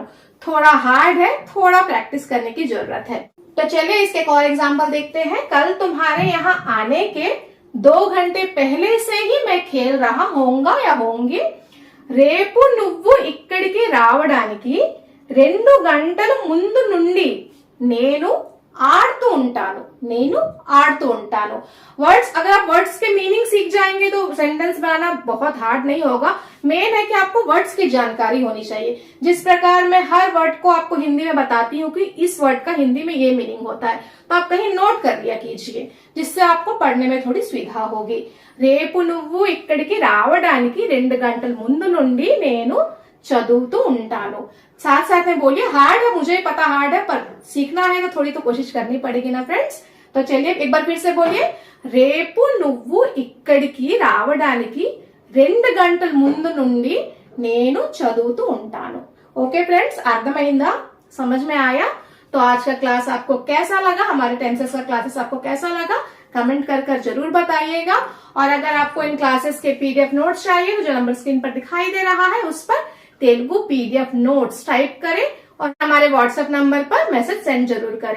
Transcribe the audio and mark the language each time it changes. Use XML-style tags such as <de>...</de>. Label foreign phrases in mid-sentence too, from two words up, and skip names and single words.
<hi>थोड़ा हार्ड है, थोड़ा प्रैक्टिस करने की जरूरत है. तो चलिए इसके एक और एग्जाम्पल देखते हैं. कल तुम्हारे यहाँ आने के 2 घंटे पहले से ही मैं खेल रहा होऊंगा या होंगी.</hi> <te>రేపు నువ్వు ఇక్కడికి రావడానికి 2 గంటల ముందు నుండి నేను आड़तू ఉంటాను. నేను आड़तू ఉంటాను.</te> <hi>वर्ड्स, अगर आप वर्ड्स के मीनिंग सीख जाएंगे तो सेंटेंस बनाना बहुत हार्ड नहीं होगा. मेन है कि आपको वर्ड्स की जानकारी होनी चाहिए. जिस प्रकार मैं हर वर्ड को आपको हिंदी में बताती हूँ कि इस वर्ड का हिंदी में ये मीनिंग होता है, तो आप कहीं नोट कर लिया कीजिए, जिससे आपको पढ़ने में थोड़ी सुविधा होगी.</hi> <te>రేపు నువ్వు ఇక్కడికి రావడానికి 2 గంటల ముందు నుండి నేను చదువుతూ ఉంటాను.</te> <hi>साथ साथ में बोलिए. हार्ड है, मुझे पता हार्ड है, पर सीखना है तो थोड़ी तो कोशिश करनी पड़ेगी ना फ्रेंड्स. तो चलिए एक बार फिर से बोलिए.</hi> <te>రేపు నువ్వు ఇక్కడికి రావడానికి 2 గంటల ముందు నుండి నేను చదువుతూ ఉంటాను.</te> <en>okay friends,</en> <hi>अर्थమైందా? समझ में आया? तो आज का क्लास आपको कैसा लगा? हमारे टेंसेस का क्लासेस आपको कैसा लगा? कमेंट कर जरूर बताइएगा. और अगर आपको इन क्लासेस के</hi> <en>PDF notes</en> <hi>चाहिए तो जो नंबर स्क्रीन पर दिखाई दे रहा है उस पर तेलुगु</hi> <en>PDF notes</en> <hi>टाइप करें और हमारे व्हाट्सएप नंबर पर</hi> <en>message send</en> <hi>जरूर करें.</hi>